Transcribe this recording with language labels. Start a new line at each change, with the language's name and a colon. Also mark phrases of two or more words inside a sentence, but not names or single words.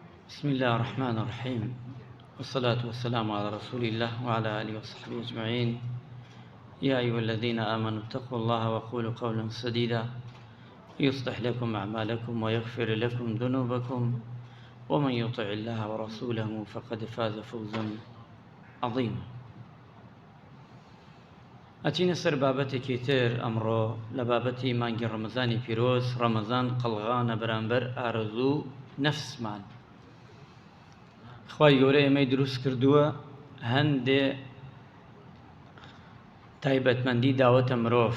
Arabic: بسم الله الرحمن الرحيم والصلاة والسلام على رسول الله وعلى آله وصحبه أجمعين. يا أيها الذين آمنوا اتقوا الله وقولوا قولا سديدا يصلح لكم أعمالكم ويغفر لكم ذنوبكم ومن يطع الله ورسوله فقد فاز فوزا عظيما.
Central Kurdish: ئەچینە سەر بابەتێکی تر ئەمڕۆ لە بابەتی مانگی ڕەمەزانی پیرۆز. ڕەمەزان قەڵغانە بەرامبەر ئارەزوو نەفسمان. خوای گەورە ئێمەی دروست کردووە، هەندێ تایبەتمەندی داوەتە مرۆڤ.